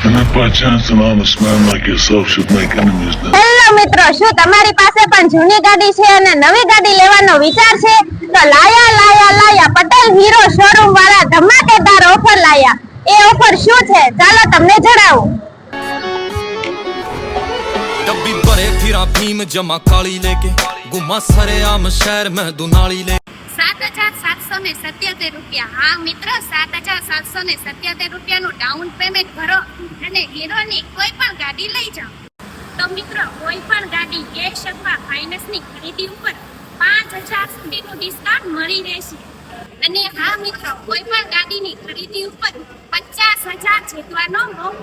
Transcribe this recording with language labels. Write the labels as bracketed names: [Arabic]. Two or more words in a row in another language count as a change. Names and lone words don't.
[English] By chance, an honest man like yourself should make enemies now. [Gujarati] હેલો મિત્રો, શું તમારી પાસે પણ જૂની ગાડી છે અને નવી ગાડી લેવાનો વિચાર છે? તો લાયા પટેલ હીરો શોરૂમ વાળા ધમાકેદાર ઓફર લાયા. એ ઓફર શું છે ચાલો તમને જણાવું. [Hindi] डब्बी भरे फिरा भीम जमा काली लेके गुमा सरे आम शहर में दुनाली ले [Gujarati] 7,777 રૂપિયા. હા મિત્ર, 7,777 રૂપિયાનું [English] down payment [Gujarati] ભરો અને હીરોની કોઈ પણ ગાડી લઈ જાઓ. તો મિત્રો, કોઈ પણ ગાડી કેશ અથવા ફાઇનાન્સની ખરીદી ઉપર 5,000 સુધીનું ડિસ્કાઉન્ટ મળી રહેશે. અને હા મિત્રો, કોઈ પણ ગાડીની ખરીદી ઉપર 50,000 જીતવાનો મોકો.